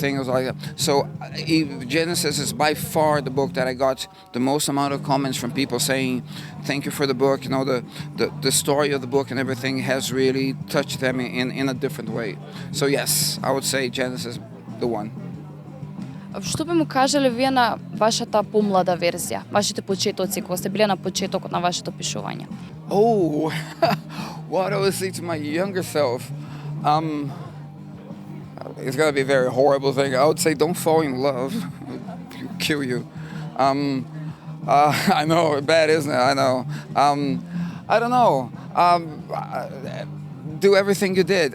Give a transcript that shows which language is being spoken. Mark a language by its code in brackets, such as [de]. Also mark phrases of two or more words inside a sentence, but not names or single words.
[en] I was like, so Genesis is by far the book that I got the most amount of comments from people saying, "Thank you for the book." You know, the story of the book and everything has really touched them in a different way. So yes, I would say Genesis, the one. [mk] Што би му кажале вие на вашата помлада верзија, вашите почетоци кога сте биле на почетокот на вашето пишување? [en] Oh, what I would say to my younger self, it's gonna be a very horrible thing. I would say don't fall in love; it'll kill you. I know, bad, isn't it? I know. I don't know. Do everything you did.